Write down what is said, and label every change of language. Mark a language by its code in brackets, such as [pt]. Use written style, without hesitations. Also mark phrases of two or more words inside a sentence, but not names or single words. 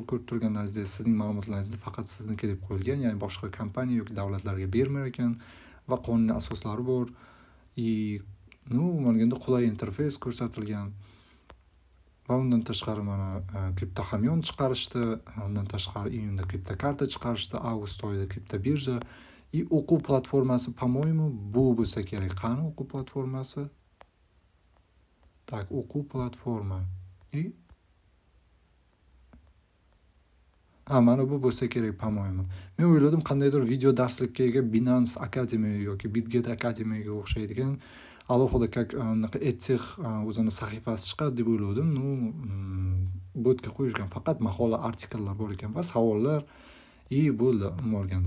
[uz] Ko'rib turganlaringizdek, sizning ma'lumotlaringizni faqat sizniki deb qo'yilgan, ya'ni boshqa kompaniya yoki davlatlarga bermar ekan va qonuniy asoslari bor. Olganda qulay interfeys ko'rsatilgan. Va undan tashqari mana kripto hamyon chiqarishdi, undan tashqari iyunda kripto karta chiqarishdi, avgust oyida kripto birja. O'quv platformasi, [ru] по-моему, [uz] bu bo'lsa kerak. Qani o'quv platformasi? Tak, o'quv platforma. Mana bu bo'lsa kerak, [ru] по-моему. [uz] Men o'yladim qandaydir video darslikka ega Binance Academy yoki Bitget Academy'ga o'xshaydigan alohida edtech o'zini sahifasi chiqadi deb o'yladim. Botga qo'yishgan faqat maqola, artikellar bor ekan va savollar. Bo'ldi olganda.